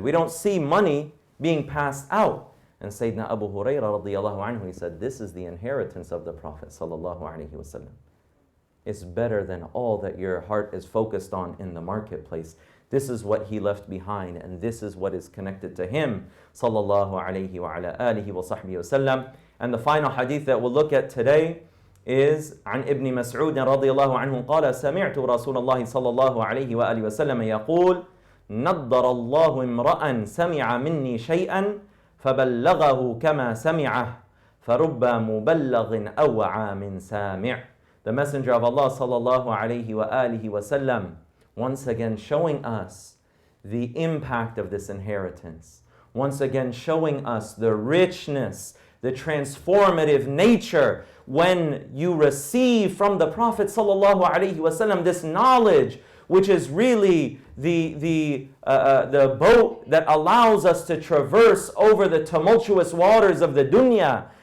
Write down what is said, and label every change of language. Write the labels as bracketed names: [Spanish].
[English] We don't see money being passed out. And Sayyidina Abu Hurairah radiyallahu anhu, he said, this is the inheritance of the Prophet sallallahu alaihi wasallam. It's better than all that your heart is focused on in the marketplace. This is what he left behind, and this is what is connected to him, sallallahu alayhi wa ala alihi wa sahbihi wasallam. [Arabic] And the final hadith that we'll look at today is عن ابن مسعود رضي الله عنه قال سمعت رسول الله صلى الله عليه وآله وسلم يقول نضر الله امرأ سمع مني شيئا فبلغه كما سمعه فرب مبلغ أوعى من سامع. [English] The Messenger of Allah صلى الله عليه وآله وسلم once again showing us the impact of this inheritance. Once again showing us the richness, the transformative nature when you receive from the Prophet ﷺ this knowledge, which is really the boat that allows us to traverse over the tumultuous waters of the dunya.